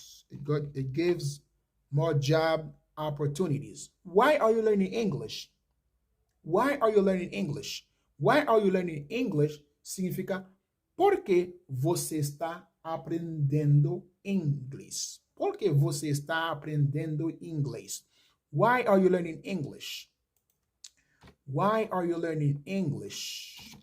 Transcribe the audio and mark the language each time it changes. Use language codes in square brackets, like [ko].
[en] It gives more job opportunities. Why are you learning English? Why are you learning English? Why are you learning English [pt] significa porque você está aprendendo inglês. Porque você está aprendendo inglês. [en] Why are you learning English? Why are you learning English?